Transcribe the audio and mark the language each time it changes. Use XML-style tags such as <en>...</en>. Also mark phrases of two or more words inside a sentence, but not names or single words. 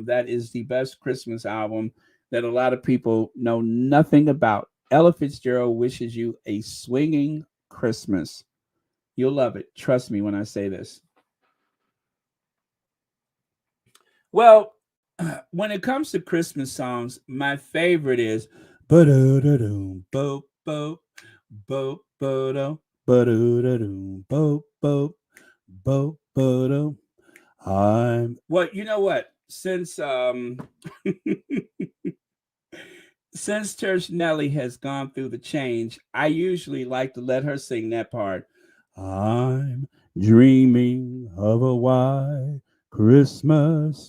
<en>That is the best Christmas album that a lot of people know nothing about. Ella Fitzgerald Wishes You a Swinging Christmas. You'll love it. Trust me when I say this. Well, when it comes to Christmas songs, my favorite is ba-da-da-doom, bo bo bo bo ba-da-da-doom, bo bo bo bo. Well, you know what? Since since Church Nelly has gone through the change, I usually like to let her sing that part. I'm dreaming of a white Christmas.</en>